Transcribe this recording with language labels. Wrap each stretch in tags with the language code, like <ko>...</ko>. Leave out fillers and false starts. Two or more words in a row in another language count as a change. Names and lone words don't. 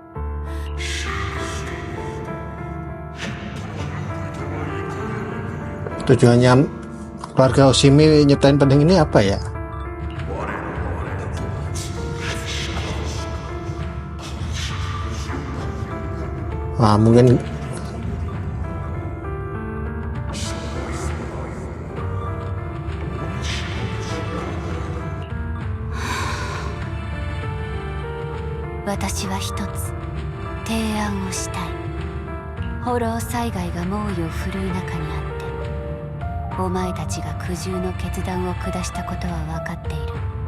<id>Tujuannya keluarga Oshimi nyiptain pedang ini apa ya? Mungkin</id> <ja>私は一つ提案をしたい。ホロー災害が猛威を振るう中にあってお前たちが苦渋の決断を下したことは分かっている。</ja>